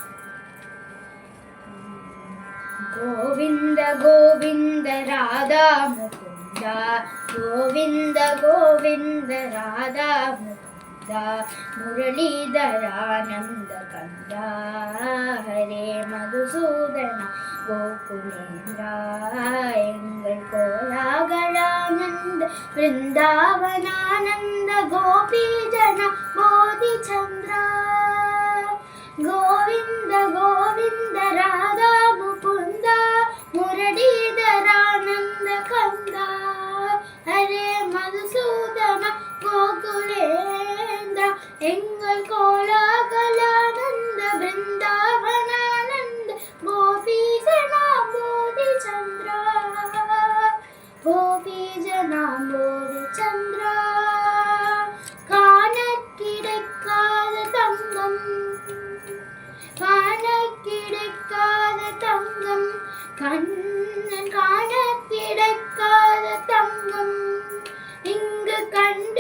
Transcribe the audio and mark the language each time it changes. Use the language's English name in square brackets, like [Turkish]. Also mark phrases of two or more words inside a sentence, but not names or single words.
[Sanskrit] गोविन्द गोविन्द राधा मुकुन्दा, गोविन्द गोविन्द राधा मुकुन्दा, मुरलीधरानन्द कन्दा, हरे मधुसूदना गोकुलेन्द्रा, எங்கள் கோலாகலானந்த वृंदावनानंद गोपी जना बोधि चंद्रा, गोविंद गोविंद राधा मुकुंदा, मुरलीधरानंद कंदा, हरे मधुसूदन गोकुलेन्द्र, एंगल कोलागलानंद वृंदावनानंद गोपी जना बोधि चंद्रा, गोपी जना बोधि चंद्रा, [Tamil] காணக்கிடைக்காத தங்கம், காணக்கிடைக்காத தங்கம், கண்ணன் காணக்கிடைக்காத தங்கம், இங்கு கண்டு